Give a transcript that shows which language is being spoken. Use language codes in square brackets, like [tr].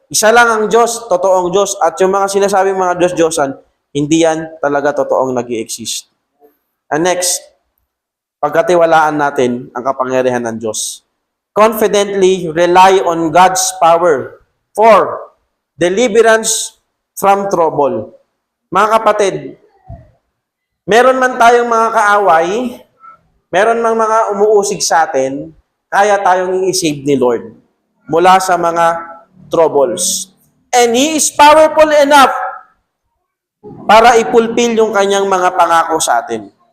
[tl] Isa lang ang Diyos, totoong Diyos, at yung mga sinasabing mga Diyos-Diyosan, hindi yan talaga totoong nag-i-exist. And next, pagkatiwalaan natin ang kapangyarihan ng Diyos. [en] Confidently rely on God's power for deliverance from trouble. [tl] Mga kapatid, meron man tayong mga kaaway, meron mang mga umuusig sa atin, kaya tayong i-save ni Lord mula sa mga troubles. And He is powerful enough para ipulpil yung kanyang mga pangako sa atin.